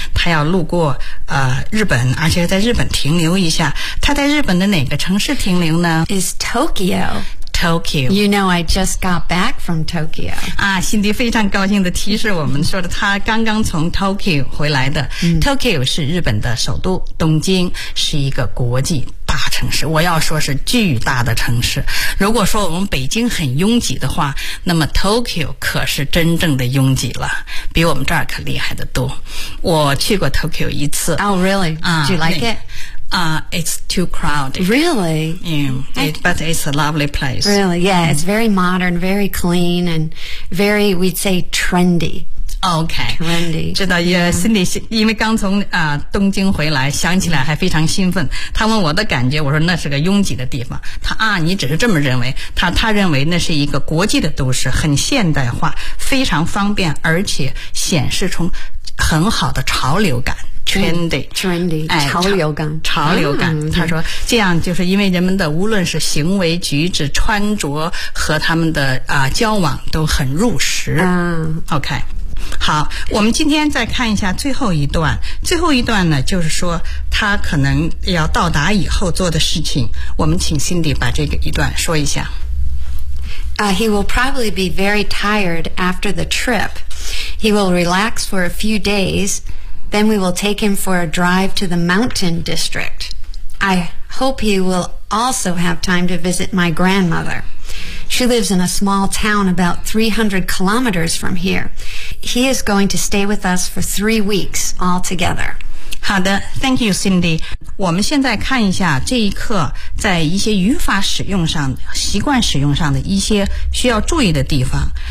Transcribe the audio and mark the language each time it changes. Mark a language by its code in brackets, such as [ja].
[zh] 他要路过日本，而且在日本停留一下。他在日本的哪个城市停留呢？ [en] Is Tokyo. Tokyo. You know, I just got back from Tokyo. [zh] 啊，辛迪非常高兴地提示我们说的，他刚刚从 Tokyo 回来的。 Tokyo 是日本的首都，东京是一个国际大城市，我要说是巨大的城市。如果说我们北京很拥挤的话，那么 Tokyo 可是真正的拥挤了，比我们这儿可厉害得多。我去过 Tokyo 一次。 [en] Oh, really? Do you like it? It's too crowded. Really? Yeah, but it's a lovely place. Really, yeah, it's very modern, very clean, and very, we'd say, trendy. Okay. Trendy. [zh] 知道，也心里因为刚从东京回来，想起来还非常兴奋。他问我的感觉，我说那是个拥挤的地方。你只是这么认为。他认为那是一个国际的都市，很现代化，非常方便，而且显示出很好的潮流感。 [en] Trendy, [zh] 潮流感，潮流感。他说，这样就是因为人们的无论是行为举止、穿着和他们的交往都很入时。 OK, 好，我们今天再看一下最后一段。最后一段呢，就是说他可能要到达以后做的事情。我们请 Cindy 把这个一段说一下。 [en] He will probably be very tired after the trip. He will relax for a few days. Then we will take him for a drive to the mountain district. I hope he will also have time to visit my grandmother. She lives in a small town about 300 kilometers from here. He is going to stay with us for 3 weeks altogether. [zh] 好的 [en] ,thank you, Cindy. [zh] 我们现在看一下这一课在一些语法使用上、习惯使用上的一些需要注意的地方。